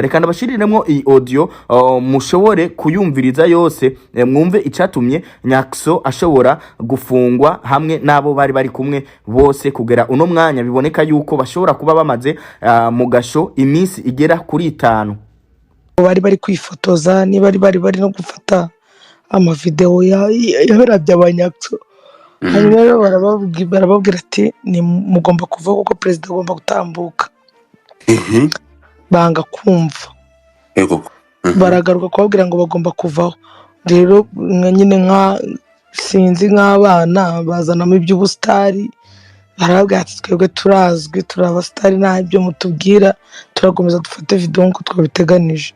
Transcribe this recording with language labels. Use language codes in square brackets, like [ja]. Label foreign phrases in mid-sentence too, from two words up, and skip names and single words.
[rn] Reka ndabashiriremwo iyi audio mushobore kuyumviriza yose, mwumve icatumye Nyakso ashobora gufungwa hamwe nabo bari kumwe bose kugera uno mwanya. Biboneka yuko bashobora kuba bamaze mu gasho iminsi igera kuri 5. bari kwifotoza, ni bari no gufata ama video yaberabye abanyakso. Hanyuma rero barababwira ati ni mugomba kuva kuko president agomba gutambuka. Banga kumva, baragaruka kubabwira ngo bagomba kuvaho. Rero nyine nka sinzi nk'abana bazanamo iby'ubustari, barababwira ati twebwe turazwi turabastari, nta ibyo mutubwira, turakomeza dufate video nko twabiteganije.